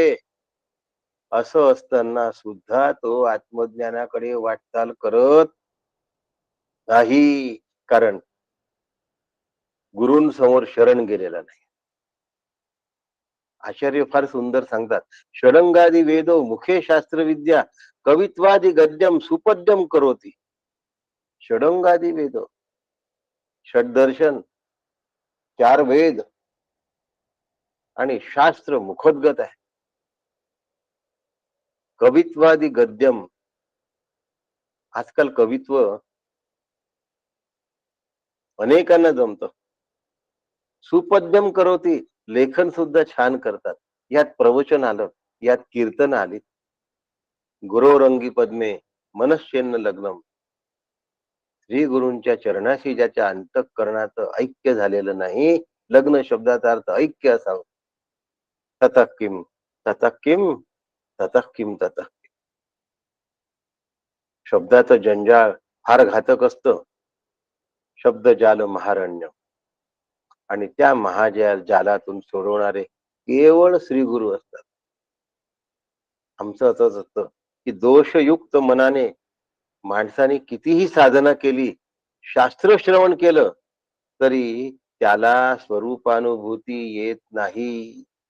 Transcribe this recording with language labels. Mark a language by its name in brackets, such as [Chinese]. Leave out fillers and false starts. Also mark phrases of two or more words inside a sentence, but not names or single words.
[Marathi] असं असताना सुद्धा तो आत्मज्ञानाकडे वाटचाल करत नाही, कारण गुरूंसमोर शरण गेलेला नाही. आचार्य फार सुंदर सांगतात, [Sanskrit] षडंगादी वेदो मुखे शास्त्रविद्या कवित्वादी गद्यम सुपद्यम करोती. [Marathi] षडंगादी वेद, षडदर्शन, चार वेद आणि शास्त्र मुखोद्गत आहे. [Sanskrit] कवित्वादी गद्यम, [Marathi] आजकाल कवित्व अनेकांना जमतं. [Sanskrit] सुपद्यम करोती, [Marathi] लेखन सुद्धा छान करतात. यात प्रवचन आलं, यात कीर्तन आली. [Sanskrit] गुरोरंगी पद्मे मनश्चेन्न लग्नम. [Marathi] श्री गुरूंच्या चरणाशी ज्याच्या अंतःकरणाचं ऐक्य झालेलं नाही, लग्न शब्दाचा अर्थ ऐक्य असावं. [Sanskrit] ततः किम ततः किम ततः किम ततः. [Marathi] शब्दाचं जंजाळ फार घातक असतं. [Sanskrit] शब्द जाल महारण्य, [Marathi] आणि त्या महाजालातून सोडवणारे केवळ श्री गुरु असतात. आमचं असंच असतं की दोषयुक्त मनाने माणसाने कितीही साधना केली, शास्त्र श्रवण केलं, तरी त्याला स्वरूपानुभूती येत नाही.